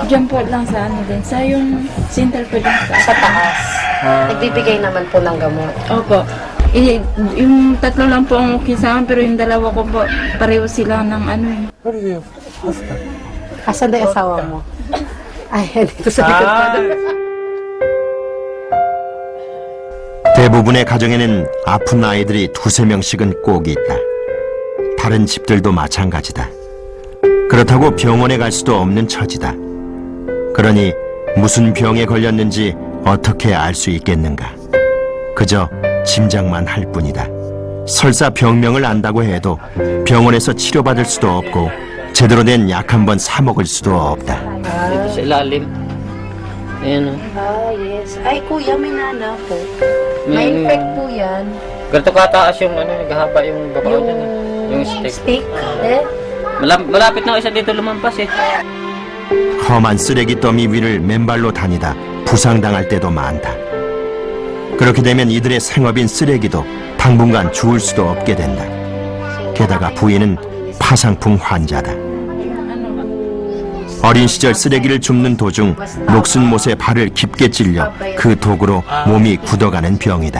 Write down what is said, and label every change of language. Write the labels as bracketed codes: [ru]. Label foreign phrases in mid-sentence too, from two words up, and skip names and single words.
[tl] Diyan po lang sa din. Sa yung center po din Sa taas. Nagbibigay naman po ng gamot. Opo. Yung tatlo lang po ang okay sa akin, pero yung dalawa ko po, pareho sila ng Asan daw yung asawa mo? Ay, dito sa likod pa daw. [ko] 대부분의 가정에는 아픈 아이들이 2~3명씩은 꼭 있다. 다른 집들도 마찬가지다. 그렇다고 병원에 갈 수도 없는 처지다. 그러니 무슨 병에 걸렸는지 어떻게 알 수 있겠는가. 그저 짐작만 할 뿐이다. 설사 병명을 안다고 해도 병원에서 치료받을 수도 없고 제대로 된 약 한 번 사 먹을 수도 없다. [tl] Dito sa ilalim. Ayan o. Ah, yes. Ay, kuya, may nana po. May infect po yan. Ganito kataas yung naghahaba yung babaw dyan. Yung stick. Stick? Eh? Malapit na isa dito lumampas eh. [ko] 험한 쓰레기 더미 위를 맨발로 다니다 부상당할 때도 많다. 그렇게 되면 이들의 생업인 쓰레기도 당분간 주울 수도 없게 된다. 게다가 부인은 파상풍 환자다. 어린 시절 쓰레기를 줍는 도중 녹슨못에 발을 깊게 찔려 그 독으로 몸이 굳어가는 병이다.